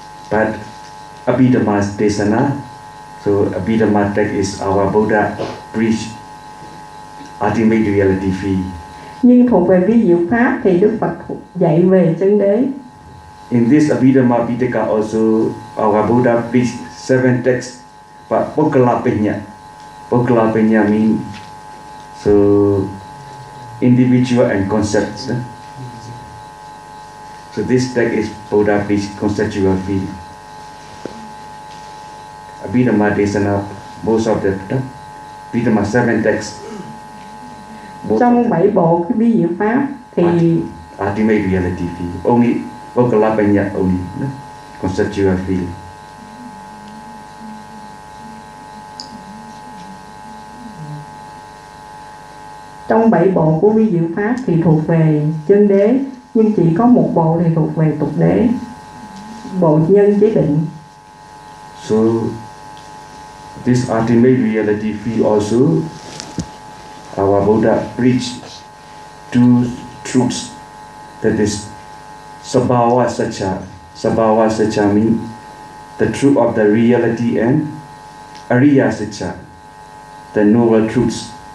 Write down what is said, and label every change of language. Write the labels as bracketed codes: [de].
[en] But Abhidhamma Desana, so Abhidhamma text is our Buddha preach ultimate reality field. [vi] Nhưng thuộc về vi diệu pháp thì Đức Phật dạy về chân đế. [en] In this Abhidhamma Pitaka also our Buddha preach seven texts, but Pokkhalabbhaya. Pokkhalabbhaya mean so individual and concepts. So this text is Buddha preach conceptual field. Abhidhamma Desana, most of the Abhidhamma seven texts. [vi] Trong bảy bộ cái vi diệu pháp thì [en] ultimate reality field only Pokkhalabbhaya only conceptual field. [vi] Trong bảy bộ của vi diệu pháp thì thuộc về chân đế, nhưng chỉ có một bộ thì thuộc về tục đế, bộ nhân chế định. [en] So this ultimate reality field also our Buddha preach two truths, that is sabhava saccha. Sabhava saccha means the truth of the reality, and ariya saccha, the noble truths.